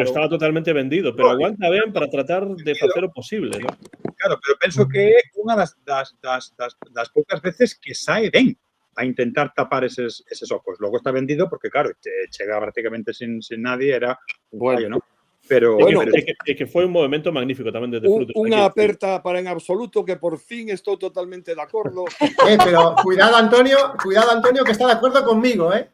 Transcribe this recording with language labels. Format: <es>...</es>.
<gl>pero estaba totalmente vendido, pero aguanta ben para tratar de facer o posible, ¿no? Claro, pero penso que é unha das poucas veces que sae ben a intentar tapar eses ocos. Logo está vendido porque, claro, chega prácticamente sin nadie, era un fallo, ¿no? Pero, Bueno, é que foi un movimento magnífico tamén desde Frutos. Unha aperta para en absoluto que por fin estou totalmente de acordo.</gl> <es>Pero cuidado, Antonio, que está de acuerdo conmigo, ¿eh?</es>